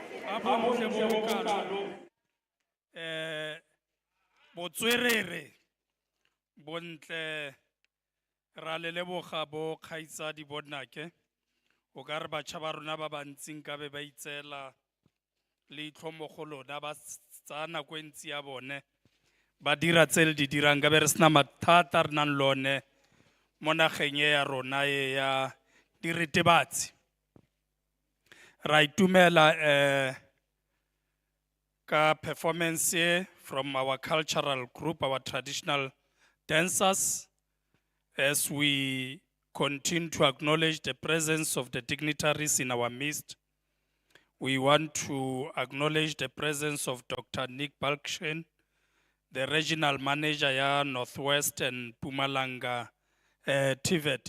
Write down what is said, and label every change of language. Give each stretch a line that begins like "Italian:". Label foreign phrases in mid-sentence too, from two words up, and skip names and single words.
Tswana: Apo bohle bo bokalo. Botswerere, bontle, ra le leboga bo kgaitsadi bonake. O ka re batjha ba rona ba bantsi nkabe ba itseela leitlho mo go lona, ba tsaya nako e ntsi ya bone ba dira tse le di dirang, nkabe re sena mathata re nang le one mo nageng e ya rona e ya diritibatsi. Ra itumela ka
English: performance e from our cultural group, our traditional dancers, as we continue to acknowledge the presence of the dignitaries in our midst. We want to acknowledge the presence of Dr. Nick Balkshen, the regional manager ya Northwest and Pumalanga TVET.